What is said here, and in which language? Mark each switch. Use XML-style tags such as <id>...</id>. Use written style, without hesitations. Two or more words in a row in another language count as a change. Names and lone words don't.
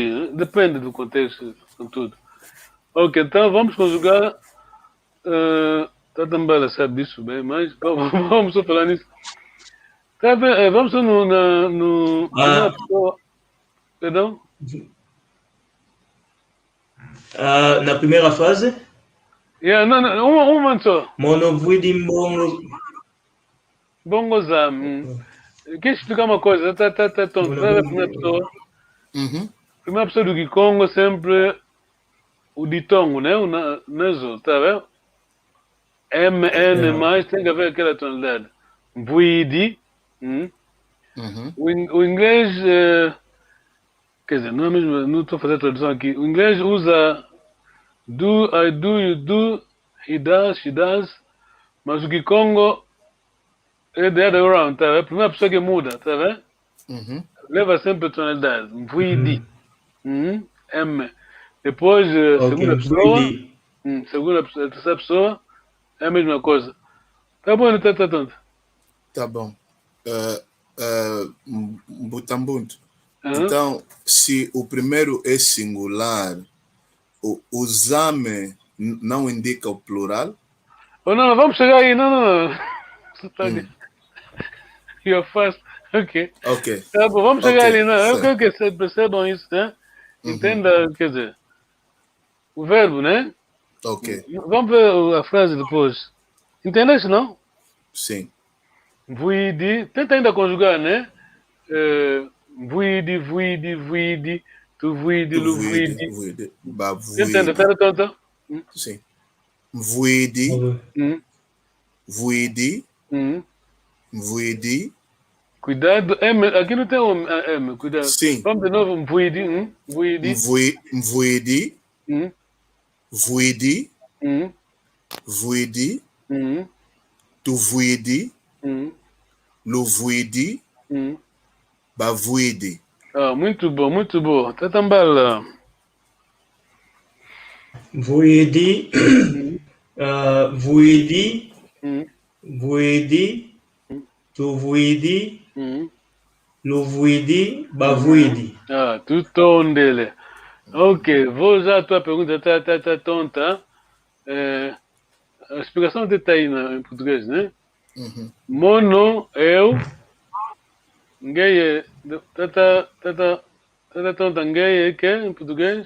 <pt>Depende do contexto, com tudo. Ok, então vamos conjugar Tá também sabe disso bem, mas vamos só falar nisso. Tá bem, vamos só no primeira pessoa. Perdão? Na primeira frase? Não, uma só.</pt> <kg>Monovuidi mbongo. Bongozam.</kg> <pt>Quer explicar uma coisa? Tá tonto. Vai ver a primeira pessoa. Primeira pessoa do Kikongo sempre o ditongo, né? O naso, tá vendo? N mais tem que haver aquela tonalidade.</pt> <kg>Vuidi.</kg> <pt>O inglês, quer dizer, não é mesmo, não estou a fazer a tradução aqui. O inglês usa do,</pt> <en>I do, you do, he does, she does,</en> <pt>mas o Kikongo é</pt> <en>the other way around,</en> <pt>tá vendo? A primeira pessoa que muda, tá vendo? Leva sempre a tonalidade.</pt> <kg>Vuidi. M.</kg> <pt>Depois, segunda pessoa, terceira pessoa, é a mesma coisa. Tá bom, não tá tonto? Tá bom. Mbutambuntu. Então, se o primeiro é singular, o zame não indica o plural? Oh, não, vamos chegar aí. Não.</pt> <en>You're fast.</en> <pt>Ok. Tá bom, vamos chegar ali. Não. Eu quero que vocês percebam isso, né? Entenda, quer dizer, o verbo, né? Ok. Vamos ver a frase depois. Entendeste, não? Sim.</pt> <kg>Vuidi.</kg> <pt>Tenta ainda conjugar, né?</pt> <kg>Vuidi. Tu vuidi, lu vuidi.</kg> <pt>Entende? Pera, tonta.</pt> <kg>Sim. Vuidi. Vuidi.</kg> <pt>Cuidado. M. Aqui não tem M. Cuidado. Sim. Vamos de novo.</pt> <kg>Vuidi. Vuidi. Vuidi. Tu vuidi. Lu vuidi. Ba vuidi.</kg> <pt>Muito bom, muito bom. Tá tambala.</pt> <kg>Vuidi. Vuidi. Vuidi. Tu vuidi. Lu vuidi. Ba vuidi. Tu tondele.</kg> <pt>Ok, vou usar a tua pergunta, tá tonta. A explicação até tá aí em português, né? Mono, eu. Ninguém é. Tá tonta, ninguém é que em português?</pt>